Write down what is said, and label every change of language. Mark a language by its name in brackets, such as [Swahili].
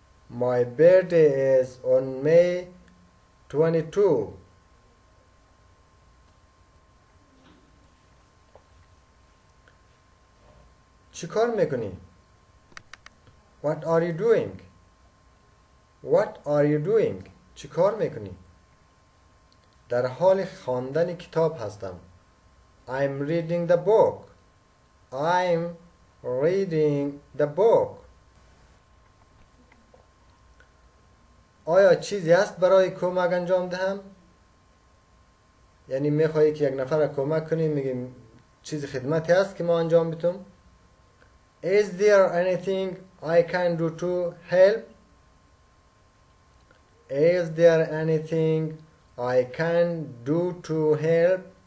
[English] My birthday is on May 22. [Persian] چی کار میکنی؟ [English] What are you doing? What are you doing? [Persian] چی کار میکنی؟ در حال خواندن کتاب هستم. [English] I'm reading the book. I'm reading the book. [Persian] آیا چیزی است برای کمک انجام دهم؟ یعنی میخوایی که یک نفر را کمک کنی، میگیم چیزی خدمتی هست که ما انجام بدم؟ [English] Is there anything I can do to help? Is there anything I can do to help?